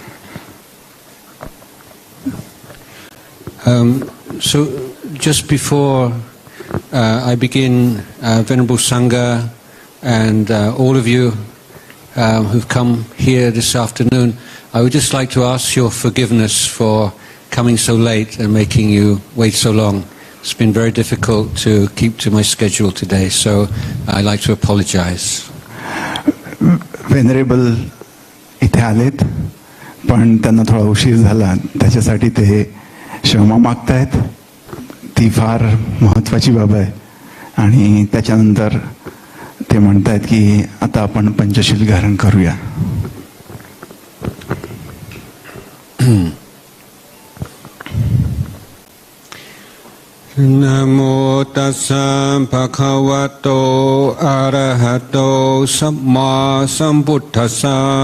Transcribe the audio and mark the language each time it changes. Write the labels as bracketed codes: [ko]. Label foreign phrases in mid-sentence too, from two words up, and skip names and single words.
[en] So just before I begin, Venerable Sangha and all of you who've come here this afternoon, I would just like to ask your forgiveness for coming so late and making you wait so long. It's been very difficult to keep to my schedule today, so I'd like to apologize. [mr] Venerable इथे आलेत, पण त्यांना थोडा उशीर झाला, त्याच्यासाठी ते क्षमा मागतायत. ती फार महत्त्वाची बाब आहे, आणि त्याच्यानंतर ते म्हणतायत की आता आपण पंचशील धारण करूया. [pi] नमो तस्सा भगवतो अरहतो सम्मा सम्बुद्धस्सा.